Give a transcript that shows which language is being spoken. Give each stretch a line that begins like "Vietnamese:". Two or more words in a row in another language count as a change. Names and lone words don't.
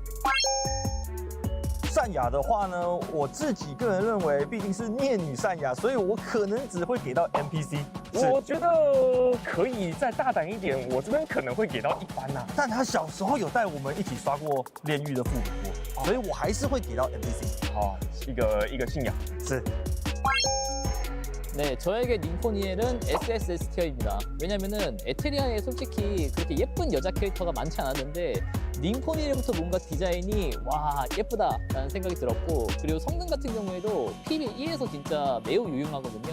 Chinese: 善雅的话呢，我自己个人认为毕竟是孽女善雅，所以我可能只会给到 NPC。我觉得可以再大胆一点，我这边可能会给到一般呐。但他小时候有带我们一起刷过炼狱的副本过，所以我还是会给到 NPC。好，一个信仰。是。
Korean: 네, 저에게 링포니엘은 SSS 티어입니다. 왜냐면은 에테리아에 솔직히 그렇게 예쁜 여자 캐릭터가 많지 않았는데 링포니엘부터 뭔가 디자인이 와 예쁘다 라는 생각이 들었고 그리고 성능 같은 경우에도 PVE에서 진짜 매우 유용하거든요.